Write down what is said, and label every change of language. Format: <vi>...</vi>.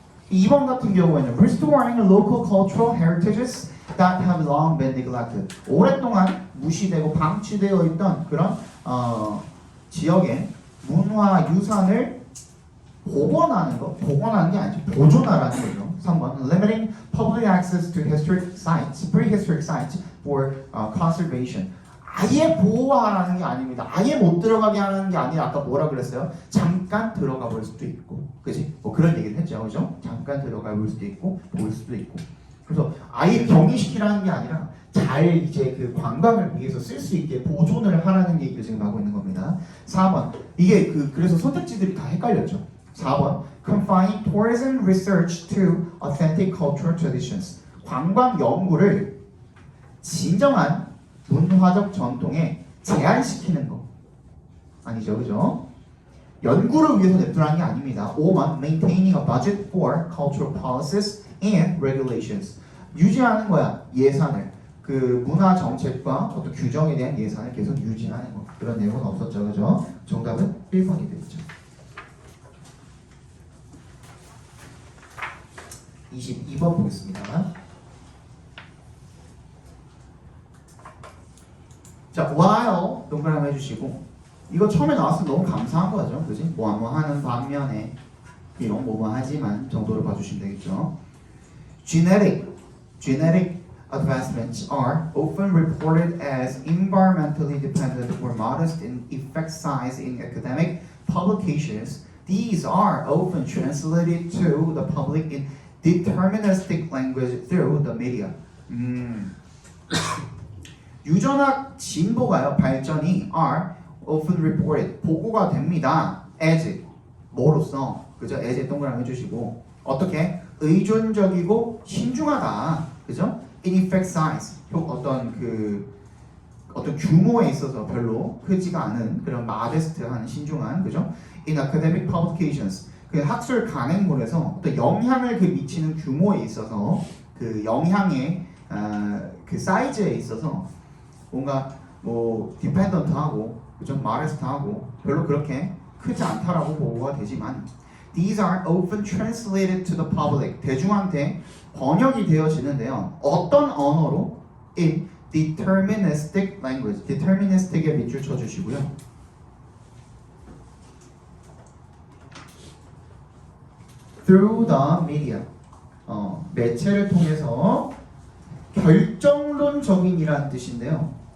<en>2번</en> <ko>같은 경우에는</ko> <en>Restoring local cultural heritages that have long been neglected.</en> <ko>오랫동안 무시되고 방치되어 있던 그런 지역의 문화 유산을 복원하는 게 아니죠. 보존하라는 거죠. 3번 Limiting public access to historic sites, prehistoric sites for conservation. 아예 보호하라는 게 아닙니다. 아예 못 들어가게 하는 게 아니라 아까 뭐라 그랬어요? 잠깐 들어가 볼 수도 있고, 그지? 뭐 그런 얘기를 했죠, 그죠? 잠깐 들어가 볼 수도 있고, 볼 수도 있고. 그래서 아예 경이시키라는 게 아니라 잘 이제 그 관광을 위해서 쓸 수 있게 보존을 하라는 얘기를 지금 하고 있는 겁니다. 4번 이게 그래서 선택지들이 다 헷갈렸죠.</ko> <en>4번 Confine tourism research to authentic cultural traditions.</en> <ko>관광 연구를 진정한 문화적 전통에 제한시키는 거 아니죠, 그죠? 연구를 위해서 냅두라는 게 아닙니다.</ko> <en>5번 Maintaining a budget for cultural policies and regulations.</en> <ko>유지하는 거야, 예산을. 그 문화 정책과 어떤 규정에 대한 예산을 계속 유지하는 거. 그런 내용은 없었죠, 그죠? 정답은 1번이 되겠죠. 22번 보겠습니다. 자, while 동그라미 해주시고 이거 처음에 나왔으면 너무 감사한 거죠, 그지? 뭐 하는 반면에 비록 뭐뭐 하지만 정도로 봐주시면 되겠죠.</ko> <en>Genetic advancements are often reported as environmentally dependent or modest in effect size in academic publications. These are often translated to the public in deterministic language through the media.</en> <ko>유전학 진보가요, 발전이</ko> <en>are often reported,</en> <ko>보고가 됩니다. as, 뭐로써, 그죠? as에 동그라미 해주시고 어떻게? 의존적이고 신중하다, 그죠?</ko> <en>in effect size,</en> <ko>어떤 규모에 있어서 별로 크지가 않은 그런 modest한 신중한, 그죠?</ko> <en>in academic publications,</en> <ko>그 학술 강행물에서 어떤 영향을 그 미치는 규모에 있어서 그 영향의 그 사이즈에 있어서 뭔가 뭐 디펜던트하고 좀 마레스트하고 별로 그렇게 크지 않다라고 보고가 되지만</ko> <en>these are often translated to the public</en> <ko>대중한테 번역이 되어지는데요. 어떤 언어로?</ko> <en>in deterministic language deterministic에</en> <ko>밑줄 쳐주시고요.</ko> <en>through the media</en> <ko>매체를 통해서 결정론적인이라는 뜻인데요.</ko>